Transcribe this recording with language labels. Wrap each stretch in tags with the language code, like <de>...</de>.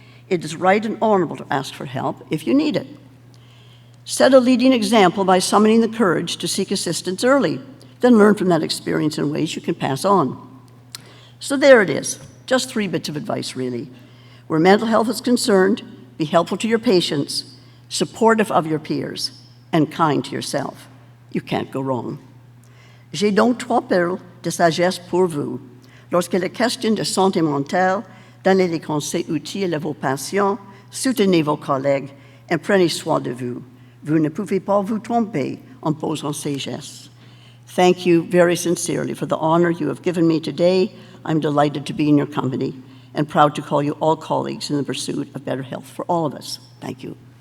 <en>It is right and honorable to ask for help if you need it. Set a leading example by summoning the courage to seek assistance early, then learn from that experience in ways you can pass on. So there it is, just 3 bits of advice really. Where mental health is concerned, be helpful to your patients, supportive of your peers, and kind to yourself. You can't go wrong.</en> <fr>J'ai donc 3 perles de sagesse pour vous. Lorsqu'il est question de santé mentale, donnez les conseils utiles à vos patients, soutenez vos collègues, et prenez soin de vous. Vous ne pouvez pas vous tromper en posant ces gestes.</fr> <en>Thank you very sincerely for the honor you have given me today. I'm delighted to be in your company and proud to call you all colleagues in the pursuit of better health for all of us. Thank you.</en>